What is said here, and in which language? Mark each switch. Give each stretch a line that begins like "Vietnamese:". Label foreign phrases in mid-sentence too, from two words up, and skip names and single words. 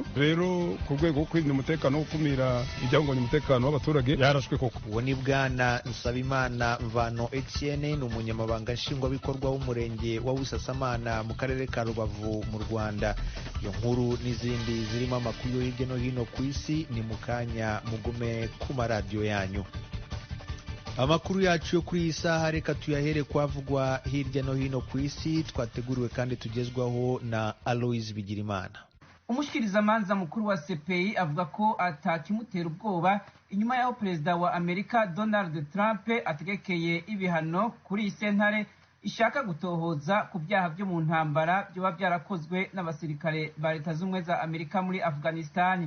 Kinyarwanda: Rero ku rwego rwo kwirinda umutekano wo gukumira ibyahungabanya umutekano w'abaturage yarashwe koko. Uwo ni Bwana Nsabimana Mvano Etienne, ni umunyamabanga nshingwabikorwa w'umurenge wa Busasamana mu karere ka Rubavu mu Rwanda. Iyo nkuru n'izindi zirimo amakuru yo hirya no hino ku isi ni mu kanya, mugume ku maradiyo yanyu. Amakuru yacu yo kuri iyi saha reka tuyahere kwavugwa hirya no hino ku isi, twateguriwe kandi tugezwaho na Aloise Bigirimana.
Rundi: Umushikirizamanza mukuru wa CPI avuga ko atakimutera ubwoba inyuma y'aho perezida wa Amerika Donald Trump ategekeye ibihano kuri iyi sentare ishaka gutohoza ku byaha byo mu ntambara byoba byarakozwe n'abasirikare ba Leta z'Ubumwe za Amerika muri Afghanistan.